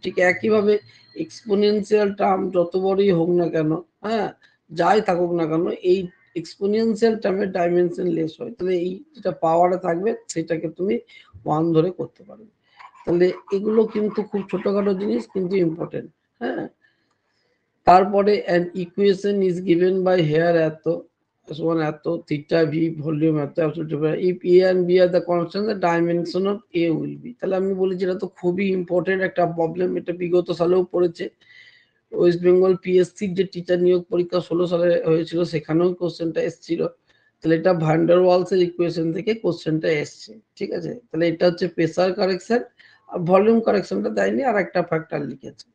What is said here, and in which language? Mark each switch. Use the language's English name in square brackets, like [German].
[Bangla] ঠিক একইভাবে exponential term যত বড়ই হোক না কেন, হ্যাঁ, যাই থাকুক না কেন, এই এক্সপোনেনশিয়াল টার্মের ডাইমেনশন লেস হয়, তাহলে এই যেটা পাওয়ারে থাকবে সেটাকে তুমি 1 ধরে করতে পারবে। তাহলে এগুলো কিন্তু খুব ছোটখাটো জিনিস, কিন্তু ইম্পর্টেন্ট। হ্যাঁ, তারপরে [English] an equation is given by here [Bangla] এত সমান এত, থিটা ভি ভলিউম এত, [English] if a and b are the constant, the dimension of a will be। [Bangla] তাহলে আমি বলি যেটা তো খুবই ইম্পর্টেন্ট একটা প্রবলেম, এটা বিগত সালেও পড়েছে। ওয়েস্ট বেঙ্গল পিএসসি যে টিচার নিয়োগ পরীক্ষা 16 সালে হয়েছিল, সেখানেও কোশ্চেনটা এসেছিল। তাহলে এটা ভান্ডার ওয়ালসের ইকুয়েশন থেকে কোশ্চেনটা এসছে। ঠিক আছে, তাহলে এটা হচ্ছে প্রেসার কারেকশন, আর ভলিউম কারেকশনটা দেয়নি, আর একটা ফ্যাক্টর লিখেছে।